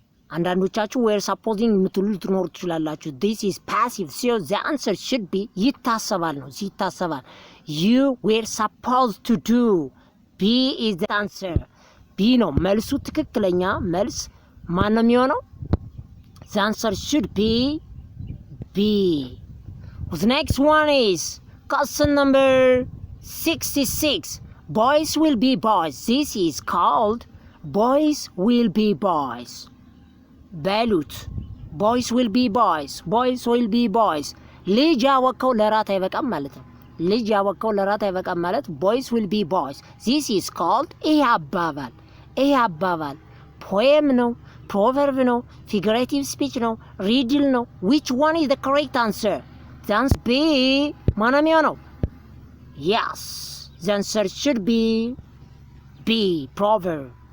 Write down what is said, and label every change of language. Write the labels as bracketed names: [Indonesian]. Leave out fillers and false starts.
[Amharic] አንዳንዶቻችሁ [English] we're supposing [Amharic] የምትሉ ልትኖሩ ትችላላችሁ። [English] This is passive. So the answer should be [Amharic] ይታሰባል ነው። ይታሰባል። [English] You were supposed to do. B is the answer. [Amharic] B ነው መልሱ። ትክክለኛ መልስ ማን ነው የሚሆነው? [English] The answer should be B. The next one is question number 66. Boys will be boys. This is called boys will be boys. [Amharic] በሉት [English] boys will be boys. Boys will be boys. [Amharic] ልጅ ያወቀው ለራት አይበቃም ማለት ነው። ልጅ ያወቀው ለራት አይበቃም ማለት [English] boys will be boys. This is called [Amharic] ይሄ አባባል [English] poem ነው፣ proverb ነው፣ figurative speech ነው፣ riddle ነው. Which one is the correct answer? The answer B. [Amharic] ማነው ነው? [English] Yes. The answer should be B. Proverb.